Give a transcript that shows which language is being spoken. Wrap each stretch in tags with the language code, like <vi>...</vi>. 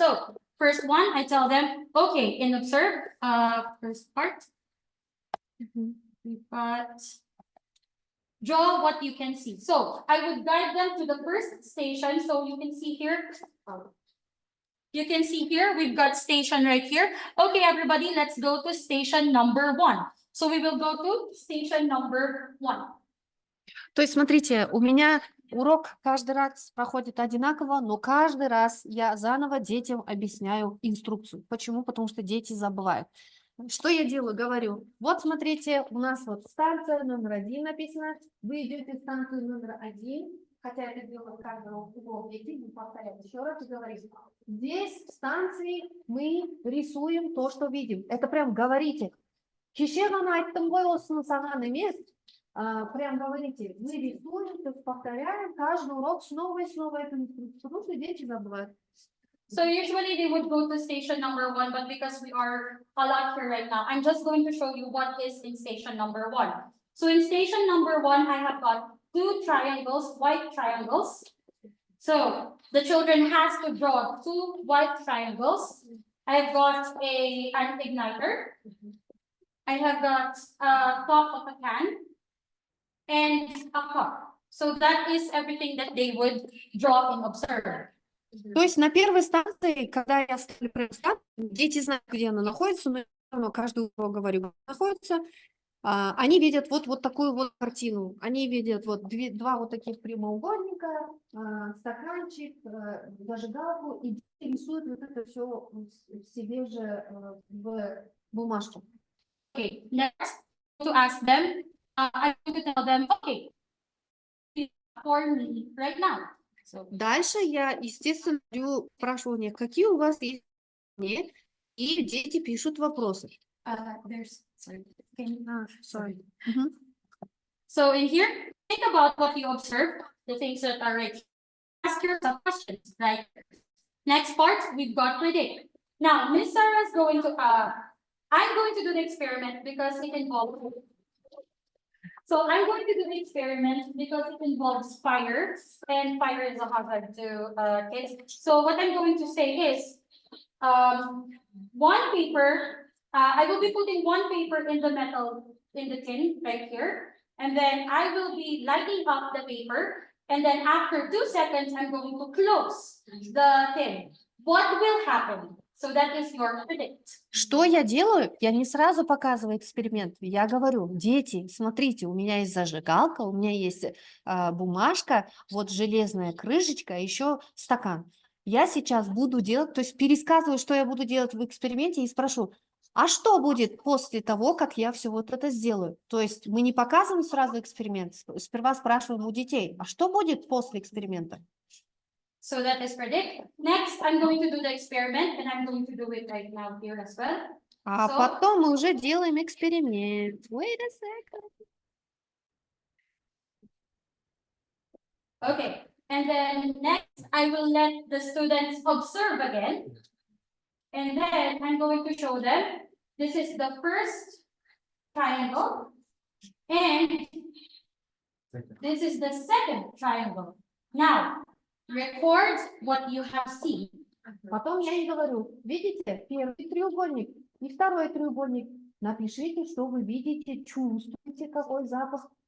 <en>So first one, I tell them, okay, in observe, first part, we've got draw what you can see. So I would guide them to the first station. So you can see here. You can see here, we've got station right here. Okay, everybody, let's go to station number 1. So we will go to station number 1.</en> <ru>То есть, смотрите, у меня урок каждый раз проходит одинаково, но каждый раз я заново детям объясняю инструкцию. Почему? Потому что дети забывают. Что я делаю? Говорю, вот смотрите, у нас вот станция номер 1 написано, вы идете в станцию номер 1, хотя это дело каждого угла, вы повторяете еще раз и говорите, здесь в станции мы рисуем то, что видим. Это прям говорите.</ru> <kk>Кешевана айттым ғой осыны саған емес.</kk> <ru>Прям говорите, мы рисуем, то есть повторяем каждый урок снова и снова эту инструкцию, потому что дети забывают.</ru> <en>So usually they would go to station number 1, but because we are a lot here right now, I'm just going to show you what is in station number 1. So in station number 1, I have got two triangles, white triangles. So the children has to draw two white triangles. I've got an igniter. I have got a top of a can and a cup. So that is everything that they would draw and observe.</en> <ru>То есть на первой станции, когда я ставлю прям станцию, дети знают, где она находится, но я всё равно каждый урок говорю, где она находится. Они видят вот такую вот картину. Они видят вот два вот таких прямоугольника, стаканчик, зажигалку, и рисуют вот это все себе же в бумажку.</ru> <en>Okay, next to ask them, I'm going to tell them, okay, for me right now. So</en> <ru>Дальше я, естественно, спрашиваю у них, какие у вас есть мнения, и дети пишут вопросы.</ru> <en>Sorry. So in here, think about what you observed, the things that are right. Ask yourself questions, right? Next part, we've got predict. Now, Miss Sarah is going to, I'm going to do the experiment because it involves. So I'm going to do the experiment because it involves fire, and fire is a hazard to kids. So what I'm going to say is, one paper, I will be putting one paper in the metal, in the tin right here, and then I will be lighting up the paper, and then after 2 seconds, I'm going to close the tin. What will happen? So that is your predict.</en> <ru>Что я делаю? Я не сразу показываю эксперимент. Я говорю, дети, смотрите, у меня есть зажигалка, у меня есть бумажка, вот железная крышечка, еще стакан. Я сейчас буду делать, то есть пересказываю, что я буду делать в эксперименте и спрошу, а что будет после того, как я все вот это сделаю? То есть мы не показываем сразу эксперимент, сперва спрашиваем у детей, а что будет после эксперимента?</ru> <en>So that is predict. Next, I'm going to do the experiment, and I'm going to do it right now here as well. А So-</en> <ru>потом мы уже делаем эксперимент.</ru> <en>Wait a second. Okay, and then next, I will let the students observe again. And then I'm going to show them, this is the first triangle, and this is the second triangle. Now, record what you have seen.</en> <ru>Потом я ей говорю, видите, первый треугольник и второй треугольник. Напишите, что вы видите, чувствуете, какой запах.</ru>